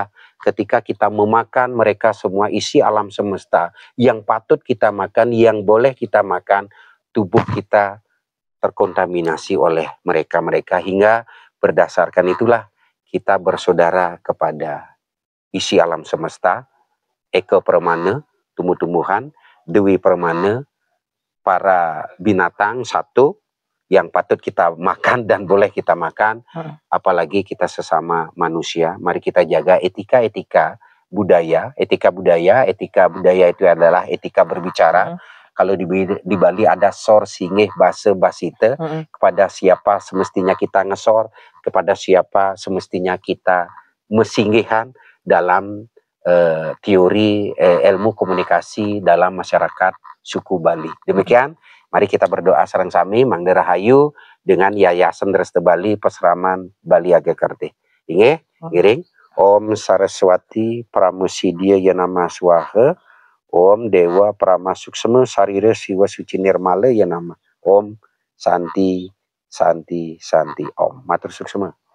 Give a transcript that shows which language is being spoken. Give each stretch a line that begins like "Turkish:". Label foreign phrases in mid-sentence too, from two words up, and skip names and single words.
Indonesian: Ketika kita memakan mereka semua isi alam semesta yang patut kita makan, yang boleh kita makan, tubuh kita terkontaminasi oleh mereka-mereka, hingga berdasarkan itulah kita bersaudara kepada isi alam semesta, Eka Permana, tumbuh-tumbuhan, Dewi Permana, para binatang satu yang patut kita makan dan boleh kita makan, apalagi kita sesama manusia. Mari kita jaga etika-etika budaya. Etika budaya itu adalah etika berbicara. Kalau di Bali ada
Balinese: sor singeh basa basite,
Indonesian: kepada siapa semestinya kita ngesor, kepada siapa semestinya kita mesinggihan dalam teori ilmu komunikasi dalam masyarakat suku Bali. Demikian. Mari kita berdoa
Balinese: sareng sami Mangda Rahayu
Indonesian: dengan Yayasan Dresta Bali Pasraman Baliage Kerti.
Balinese: Inge, ngiring.
Sanskrit: Om Saraswati Pramusidya Yanama Swaha. Om Dewa Pramasuksema Sarira Siwa Suci Nirmala Yanama. Om Santi Santi Santi Om.
Balinese: Matur suksema.